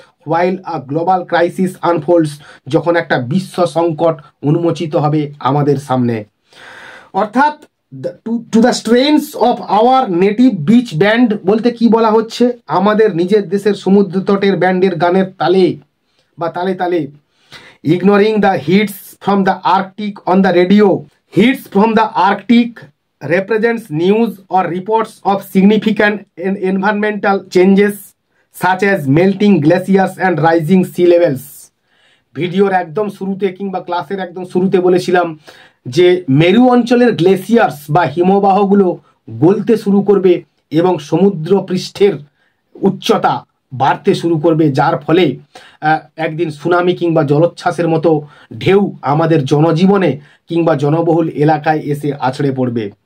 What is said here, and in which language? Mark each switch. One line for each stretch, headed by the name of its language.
English: while a global crisis unfolds,
Bangla: যখন একটা বিশ্ব সংকট উন্মোচিত হবে আমাদের সামনে। অর্থাৎ
English: to the strains of our native beach band
Bangla: বলতে কি বলা হচ্ছে, আমাদের নিজের দেশের সমুদ্র তটের ব্যান্ডের গানের তালে বা তালে তালে,
English: Ignoring the heats from the Arctic on the radio. Heats from the Arctic represents news or reports of significant environmental changes such as melting glaciers and rising sea levels.
Bangla: ভিডিওর একদম শুরুতে কিংবা ক্লাসের একদম শুরুতে বলেছিলাম যে মেরু অঞ্চলের গ্লেসিয়ার্স বা হিমবাহগুলো গলতে শুরু করবে এবং সমুদ্র পৃষ্ঠের উচ্চতা বাড়তে শুরু করবে, যার ফলে একদিন সুনামি কিংবা জলোচ্ছ্বাসের মতো ঢেউ আমাদের জনজীবনে কিংবা জনবহুল এলাকায় এসে আছড়ে পড়বে।